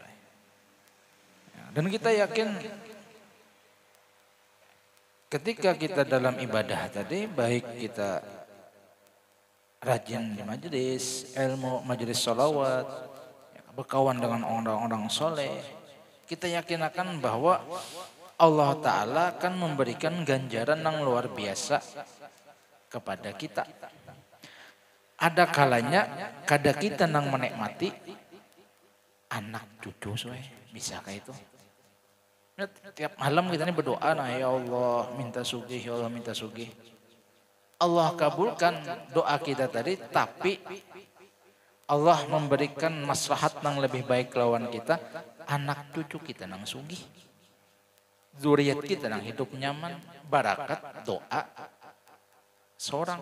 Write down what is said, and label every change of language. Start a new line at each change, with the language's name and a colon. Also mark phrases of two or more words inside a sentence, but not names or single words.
Indonesian: Dan kita yakin ketika kita dalam ibadah tadi, baik kita rajin di majelis ilmu, majelis sholawat, berkawan dengan orang-orang soleh, kita yakin akan bahwa Allah Ta'ala akan memberikan ganjaran yang luar biasa kepada kita.
Banjar: Ada kalanya kada kita nang menikmati anak cucu soalnya, bisa kayak itu. Tiap malam kita ini berdoa, nah ya Allah minta sugih, ya Allah minta sugih. Allah kabulkan doa kita tadi, tapi Allah memberikan maslahat yang lebih baik lawan kita, anak cucu kita nang sugih, zuriat kita nang hidup nyaman, barakat doa seorang.